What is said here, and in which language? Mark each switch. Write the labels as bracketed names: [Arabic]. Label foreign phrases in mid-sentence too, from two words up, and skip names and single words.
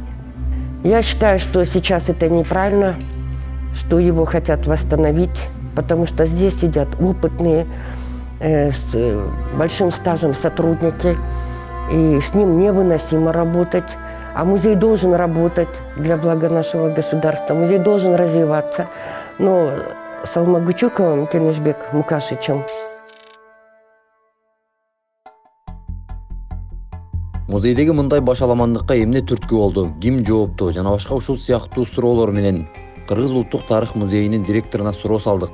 [Russian] Я считаю, что сейчас это неправильно, что его хотят восстановить, потому что здесь сидят опытные, с большим стажем сотрудники, и с ним невыносимо работать. А музей должен работать для блага нашего государства, музей должен развиваться. Но с Алмагучуковым, Кинешбек Мукашевичем. [Kyrgyz] Музейдеги мындай башаламандыкка эмне түрткү болду, ким жоопту жана башка ушул сыяктуу суроолор менен Кыргыз Улуттук тарых музейинин директоруна суроо салдык.